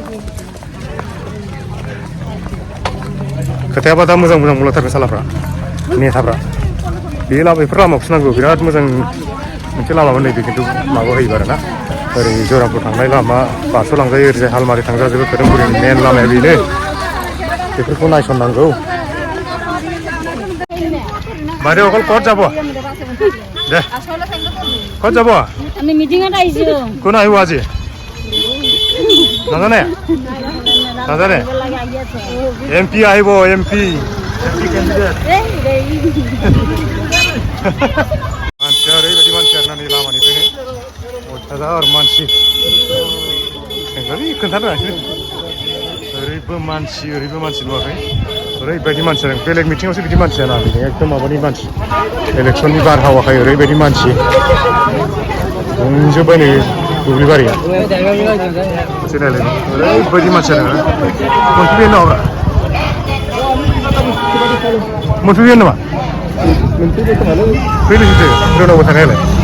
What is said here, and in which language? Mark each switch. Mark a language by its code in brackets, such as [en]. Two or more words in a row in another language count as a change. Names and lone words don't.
[brx] खोथायाबा दा मोजां बुंलांथारगोन सालाफ्रा नेताफ्रा बेफोर लामाखौसो नांगौ बिराद मोजां मोनसे लामामोन नैबे खिन्थु माबा होयोबा आरोना ओरै जरामपुर थांनाय लामा बारस'लांजायो ओरैजाय हालमारि थांजाजोबो खोदोमगुरिनि मेन लामाया बेनो बेफोरखौ नायसननांगौ [as] বাইদেউ অকল ক'ত যাব দে ক'ত যাব আমি মিটিংত আহিছো কোন আহিব আজি নাজানে এমপি আহিব এমপি কেণ্ডিডেট [brx] मानसिया ओरैबायदि मानसि आरोना नै लामानिफ्रायनो अयथासार मानसि खोन्थानो ओरैबो मानसि नुवाखै ओरैबायदि मानसि जादों बेलेग मिटिङावसो बिदि मानसि जाना एकदम माबानि मानसि इलेक्सननि बारहावाखाय ओरैबायदि मानसि बुंजोब्बाय नै दुब्लि बारिया मोनसे नायलाय ओरैबायदि मानसि जादों मोनफैबाय नामा फैनोसै रोनावबो थानायालाय